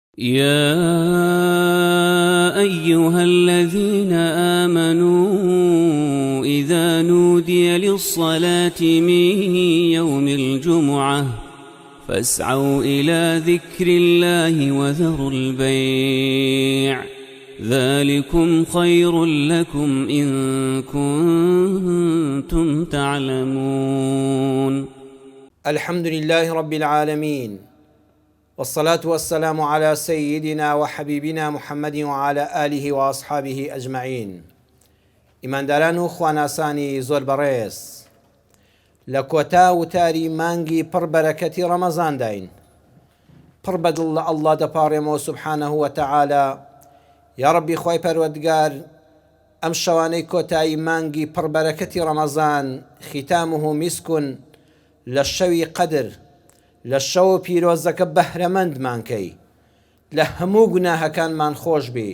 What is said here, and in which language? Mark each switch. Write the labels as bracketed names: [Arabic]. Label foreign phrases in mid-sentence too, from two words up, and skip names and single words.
[Arabic] يا أيها الذين آمنوا إذا نودي للصلاة من يوم الجمعة فاسعوا إلى ذكر الله وذروا البيع ذلكم خير لكم إن كنتم تعلمون. الحمد لله رب العالمين، والصلاة والسلام على سيدنا وحبيبنا محمد وعلى آله وأصحابه أجمعين. [Central Kurdish] ئیمانداران و خواناسانی زۆر بەڕێز، لە کۆتا وتاری مانگی پڕ بەرەکەتی ڕەمەزان داین. پڕ بەدڵ لە ئەڵڵا دەپاڕێمەوە سوبحانەه وتەعالە. یا ڕەبی خوای پەروەردگار، ئەم شەوانەی کۆتایی مانگی پڕ بەرەکەتی ڕەمەزان [Arabic] ختامه میسکون، [Central Kurdish] لە شەوی قەدر، لە شەو پیرۆزەکە بەهرەمەندمانکەی، لە هەموو گوناهەکانمان خۆش بێ.